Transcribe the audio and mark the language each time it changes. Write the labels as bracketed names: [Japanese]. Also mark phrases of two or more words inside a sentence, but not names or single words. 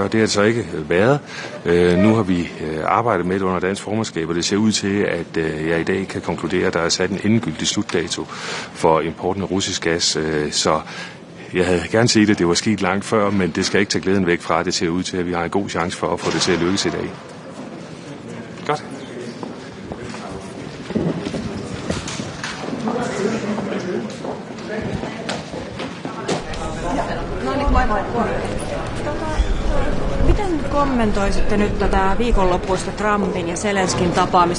[Danish] Det har det så ikke været. Nu har vi arbejdet med det under dansk formandskab, og det ser ud til, at jeg i dag kan konkludere, at der er sat en endegyldig slutdato for importen af russisk gas. Så jeg havde gerne set, at det var sket langt før, men det skal ikke tage glæden væk fra. Det ser ud til, at vi har en god chance for at få det til at lykkes i dag. Godt. [Finnish] Miten kommentoisitte nyt tätä viikonloppuista Trumpin ja Zelenskin tapaamista?